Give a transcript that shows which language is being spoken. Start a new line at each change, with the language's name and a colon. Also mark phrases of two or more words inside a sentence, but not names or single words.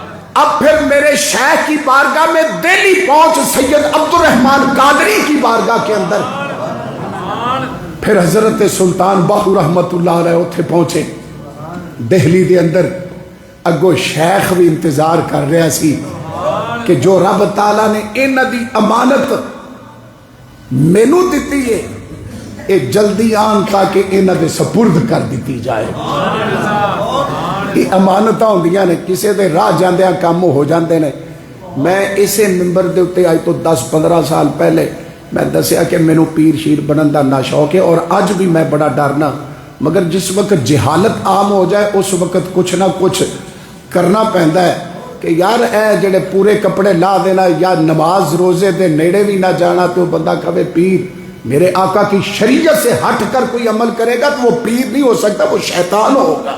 Urdu: ہے، اب پھر میرے شیخ کی بارگاہ میں دہلی پہنچ سید عبد الرحمن قادری کی بارگاہ کے اندر،
Punjabi: پھر حضرت سلطان باہو
Arabic: رحمت اللہ علیہ
Punjabi: اتھے پہنچے دہلی دے اندر، اگو شیخ بھی انتظار کر رہا سی کہ جو رب تعالیٰ نے انہاں دی امانت مینوں دتی ہے اے جلدی آن تاکہ انہاں دے سپرد کر دیتی جائے۔ یہ امانتاں ہوندیاں نے، کسے دے راہ جاندیاں کام ہو جاندے نے۔ میں اسے ممبر دے اتے آئی تو 10-15 سال پہلے میں دسیا کہ مینوں پیر شیر بنن دا نا شوق ہے، اور اج بھی میں بڑا ڈرنا، مگر جس وقت جہالت عام ہو جائے اس وقت کچھ نہ کچھ کرنا پہندا ہے کہ یار اے جڑے پورے کپڑے لا دینا یا نماز روزے دے نیڑے بھی نہ جانا، تو بندہ کہے
Urdu: پیر میرے آقا کی شریعت سے ہٹ کر کوئی عمل کرے گا تو وہ پیر نہیں ہو سکتا، وہ شیطان ہوگا۔